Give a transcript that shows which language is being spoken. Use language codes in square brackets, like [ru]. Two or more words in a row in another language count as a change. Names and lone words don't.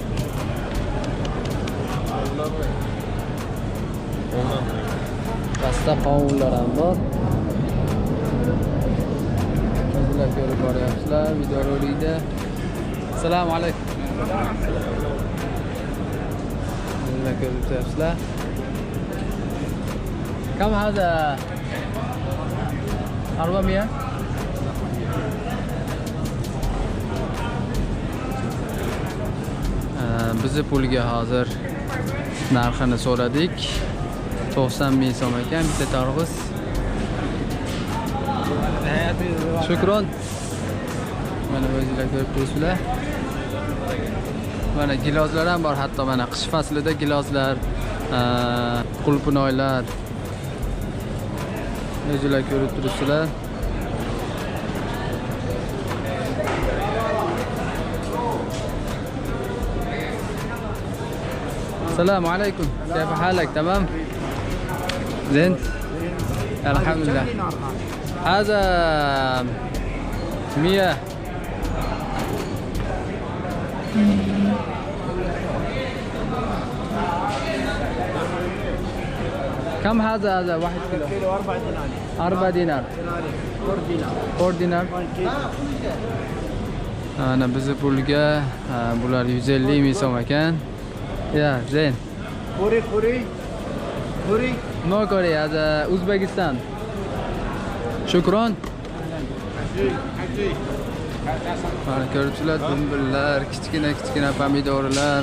[uz] Pasta qovunlar ham bor. Sizlar ko'rib boryapsizlar video rolikda. Assalomu alaykum. Sizlar ko'rib turibsizlar. [ar] كم هذا [uz] 400 bizi pulga hozir narxini so'radik. 90 ming so'm ekan bitta tarvuz. Shukron. Mana o'zingizlar ko'rib turibsizlar. Mana gilozlar ham bor, hatto mana qish faslida gilozlar, qulpunoylar. O'zingizlar ko'rib turibsizlar. Assalomu alaykum. [ar] كيف حالك؟ تمام؟ زين؟ الحمد لله. هذا 100. كم هذا 1 كيلو؟ كيلو 4 دينار. 4 دينار. 4 دينار. [uz] Ana bizi pulga bular 150 ming so'm ekan. [ar] يا، زين. Kuri. No Korea, hada Uzbekistan. Shukron. [uz] Mana ko'ribsizlar, dumbillar, kichkina pomidorlar.